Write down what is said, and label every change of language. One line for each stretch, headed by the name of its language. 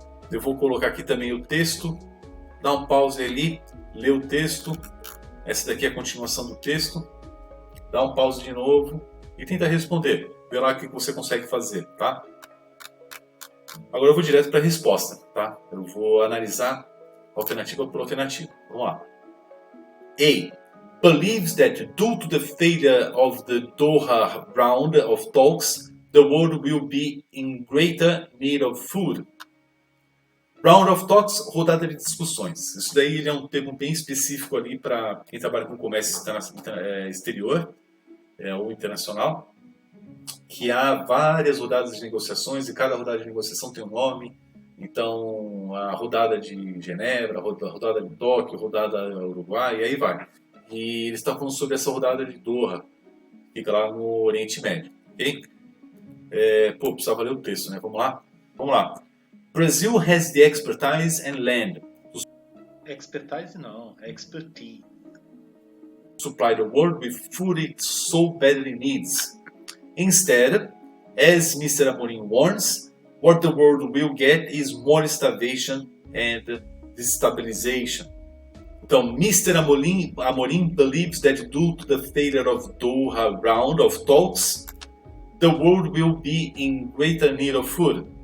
Portuguese: Eu vou colocar aqui também o texto. Dar um pause ali, ler o texto. Essa daqui é a continuação do texto. Dá um pause de novo e tenta responder. Vê lá o que você consegue fazer, tá? Agora eu vou direto para a resposta, tá? Eu vou analisar alternativa por alternativa. Vamos lá. A.
English: Believes that due to the failure of the Doha round of talks, the world will be in greater need of food.
Portuguese: Round of Talks, rodada de discussões. Isso daí é um termo bem específico ali para quem trabalha com comércio exterior ou internacional, que há várias rodadas de negociações e cada rodada de negociação tem um nome. Então, a rodada de Genebra, a rodada de Tóquio, a rodada Uruguai, e aí vai. E eles estão falando sobre essa rodada de Doha. fica lá no Oriente Médio, ok? Precisava ler o texto, né? Vamos lá? Vamos lá.
English: Brazil has the expertise and land
Portuguese: Expertise não, é expertise.
English: supply the world with food it so badly needs. Instead, as Mr. Amorim warns, what the world will get is more starvation and destabilization.
Portuguese: Então,
English: Mr. Amorim believes that due to the failure of Doha round of talks, the world will be in greater need of food.